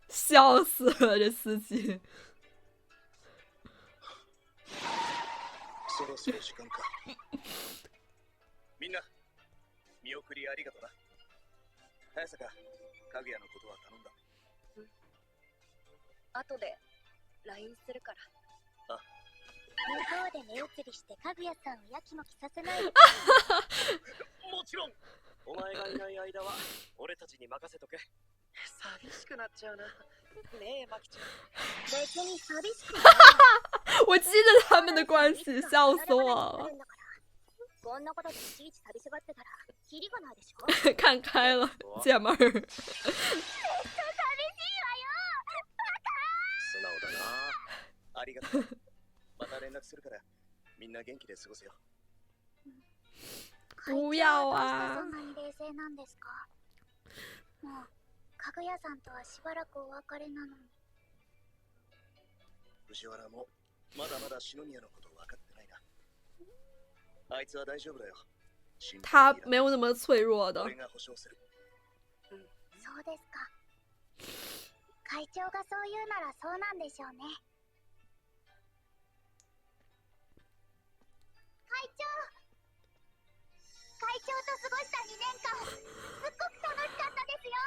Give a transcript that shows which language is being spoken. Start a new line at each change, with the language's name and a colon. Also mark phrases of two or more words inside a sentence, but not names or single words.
Chinese: 笑死了这司机。
Japanese: そろそろ時間か。みんな見送りありがとな。早坂、かぐやのことは頼んだ。後で LINE するから。向こうで目移りしてかぐやさんをやきもきさせないで。もちろん。お前がいない間は俺たちに任せとけ。寂しくなっちゃうな。ねえ、マキちゃん。別に寂しくない。
Chinese: 我记得他们的关系，笑死我了。
Japanese: こんなことでいちいち寂しがってたらキリがないでしょ。
Chinese: 看开了，姐们儿。
Japanese: めっちゃ寂しいわよ。素直だな。ありがとう。また連絡するからみんな元気で過ごせよ。
Chinese: 不要啊
Japanese: そんなに冷静なんですか。もうかぐやさんとはしばらくお別れなのに。藤原もまだまだ篠宮のこと分かってないな。あいつは大丈夫だよ。
Chinese: 他没有那么脆弱的。
Japanese: 俺が保証する。そうですか。会長がそう言うならそうなんでしょうね。会長と過ごした2年間、すっごく楽しかったですよ。